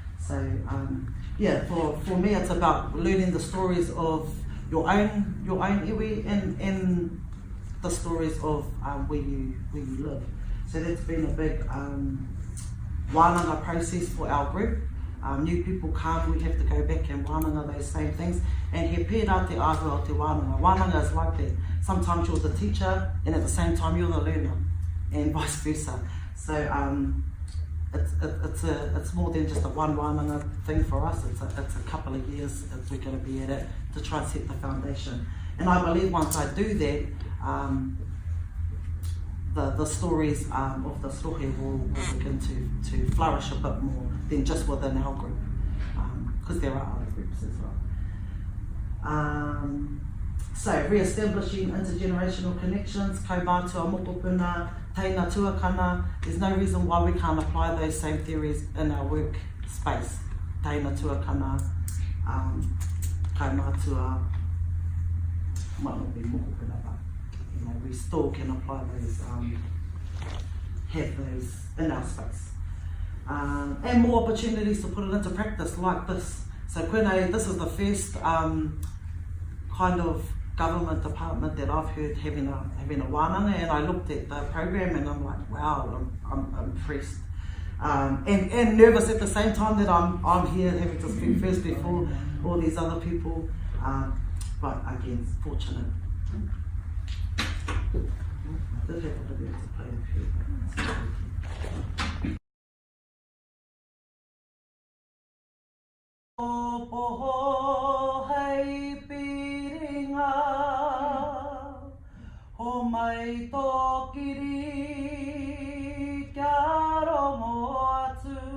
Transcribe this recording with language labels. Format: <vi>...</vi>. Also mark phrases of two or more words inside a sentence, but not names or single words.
<en>So for me it's about learning the stories of your own iwi and the stories of where you live. So that's been a big wānanga process for our group. New people come, we have to go back and wānanga those same things.</en> <mi>And he pērā te āhua o te wānanga.</mi> <en>Wānanga is like that. Sometimes you're the teacher and at the same time you're the learner, and vice versa. So it's more than just a one wānanga thing for us. It's a couple of years that we're going to be at it to try and set the foundation. And I believe once I do that, the stories of the stohi will begin to flourish a bit more than just within our group, because there are other groups as well. So, re-establishing intergenerational connections,</en> <mi>kaumātua mokopuna, teina tuakana.</mi> <en>There's no reason why we can't apply those same theories in our work space.</en> <mi>Teina tuakana, kaumātua,</mi> <en>might not be mokopuna, but we still can apply those, have those in our space. And more opportunities to put it into practice like this. So koenei, this is the first kind of government department that I've heard having a wānanga, and I looked at the program and I'm like, wow, I'm impressed. And nervous at the same time that I'm here having to speak first before all these other people. But again, fortunate. I did have a video to play a few.</en> <mi>Poho hei piringa, Homai tō kiri kia rongo atu.</mi>